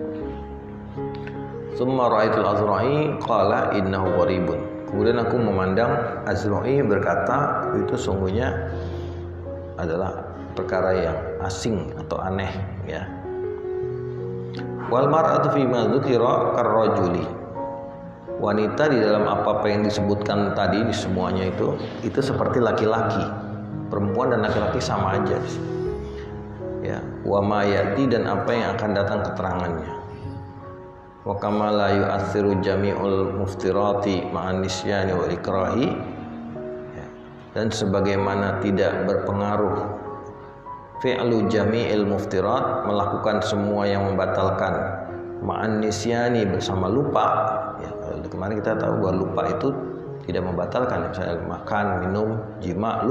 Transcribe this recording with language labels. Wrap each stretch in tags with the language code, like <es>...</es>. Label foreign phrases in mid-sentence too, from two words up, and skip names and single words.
<ar>ثم رأيت الأذرعي قال إنه غريب.</ar> <id>Kemudian aku memandang Azra'i berkata, itu sungguhnya adalah perkara yang asing atau aneh, ya.</id> <ar>والمرأة فيما ذكر كالرجل.</ar> <id>Wanita di dalam apa yang disebutkan tadi di semuanya itu seperti laki-laki. Perempuan dan laki-laki sama aja. Ya,</id> <ar>وما يأتي,</ar> <id>dan apa yang akan datang keterangannya.</id> <ar>وكما لا يؤثر جميع المفطرات مع النسيان والإكراه.</ar> <id>Ya, dan sebagaimana tidak berpengaruh</id> <ar>فعل جميع المفطرات,</ar> <id>melakukan semua yang membatalkan,</id> <ar>مع النسيان,</ar> <id>bersama lupa. Ya, kemarin kita tahu bahwa lupa itu tidak membatalkan, misalnya makan, minum, jima, lupa.</id>